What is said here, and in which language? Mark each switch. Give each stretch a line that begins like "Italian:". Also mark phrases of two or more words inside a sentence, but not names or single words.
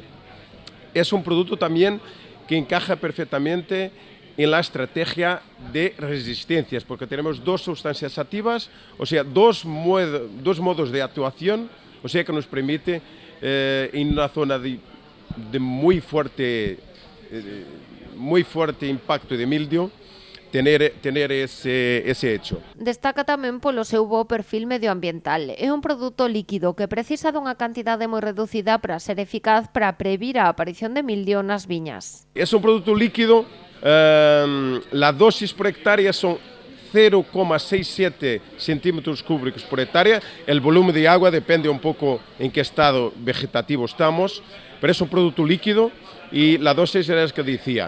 Spanish: Es un producto también que encaja perfectamente en la estrategia de resistencias, porque tenemos dos sustancias activas, o sea, dos modos de actuación, o sea, que nos permite en una zona de muy fuerte impacto de mildio, tener ese hecho.
Galician: Destaca tamén polo seu bo perfil medioambiental. É un produto líquido que precisa dunha cantidade moi reducida para ser eficaz para previr a aparición de mildio nas viñas.
Spanish: Es un producto líquido, la dosis por hectárea son 0,67 centímetros cúbicos por hectárea. El volumen de agua depende un poco en qué estado vegetativo estamos, pero es un producto líquido y la dosis era la que decía.